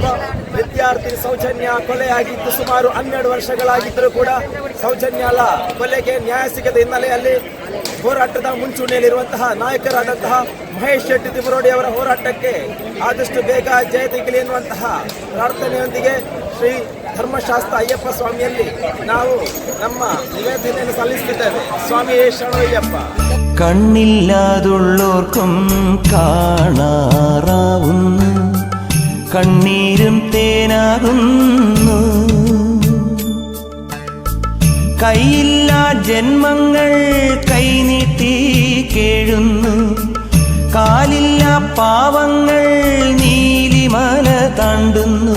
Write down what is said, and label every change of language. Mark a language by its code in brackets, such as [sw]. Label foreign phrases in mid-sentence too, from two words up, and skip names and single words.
[kn] ವಿದ್ಯಾರ್ಥಿ ಸೌಜನ್ಯ ಕೊಲೆಯಾಗಿದ್ದು ಸುಮಾರು 12 ವರ್ಷಗಳಾಗಿದ್ದರೂ ಕೂಡ ಸೌಜನ್ಯಲ ಕೊಲೆಗೆ ನ್ಯಾಯ ಸಿಗದ ಹಿನ್ನೆಲೆಯಲ್ಲಿ ಹೋರಾಟದ ಮುಂಚೂಣಿಯಲ್ಲಿರುವಂತಹ ನಾಯಕರಾದಂತಹ ಮಹೇಶ್ ಶೆಟ್ಟಿ ತಿಮರೋಡಿ ಅವರ ಹೋರಾಟಕ್ಕೆ ಆದಷ್ಟು ಬೇಗ ಜಯ ಸಿಗಲಿ ಎನ್ನುವಂತಹ ಪ್ರಾರ್ಥನೆಯೊಂದಿಗೆ ಶ್ರೀ ಧರ್ಮಶಾಸ್ತ್ರ ಅಯ್ಯಪ್ಪ ಸ್ವಾಮಿಯಲ್ಲಿ ನಾವು ನಮ್ಮ ನಿವೇದನೆಯನ್ನು ಸಲ್ಲಿಸುತ್ತಿದ್ದೇವೆ. ಸ್ವಾಮಿಯೇ ಶರಣಮಯ್ಯಪ್ಪ. [ml] കണ്ണില്ലാതുള്ളോർക്കും കാണാറാവുന്നു, കണ്ണീരും തേനാകുന്നു. കൈയില്ലാ ജന്മങ്ങൾ കൈനീട്ടി കേഴുന്നു, കാലില്ലാ പാവങ്ങൾ നീലിമല താണ്ടുന്നു.